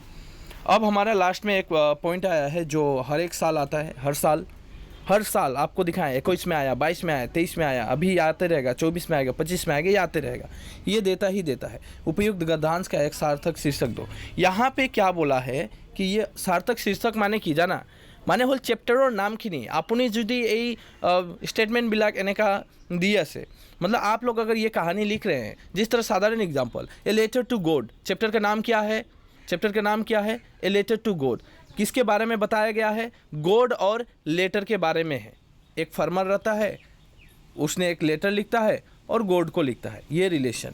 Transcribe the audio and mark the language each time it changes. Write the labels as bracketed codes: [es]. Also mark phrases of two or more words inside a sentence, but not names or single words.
[hi] अब हमारा लास्ट में एक पॉइंट आया है जो हर एक साल आता है, हर साल आपको दिखाएं। 21 में आया, 22 में आया, 23 में आया, अभी आते रहेगा, 24 में आएगा, 25 में आएगा, ये आते रहेगा, ये देता ही देता है। उपयुक्त गद्यांश का एक सार्थक शीर्षक दो। यहाँ पे क्या बोला है कि ये सार्थक शीर्षक माने की जाना [as] মানে হল চ্যাপ্টাৰৰ নামখিনি আপুনি যদি এই স্টেটমেন্টবিলাক এনেকা দি আছে, [hi] मतलब आप लोग अगर ये कहानी लिख रहे हैं, जिस तरह साधारण एग्जांपल, ए लेटर टू गॉड, चैप्टर का नाम क्या है, चैप्टर का नाम क्या है, ए लेटर टू गॉड। किसके बारे में बताया गया है, गॉड और लेटर के बारे में है। एक फार्मर रहता है, उसने एक लेटर लिखता है और गॉड को लिखता है, ये रिलेशन।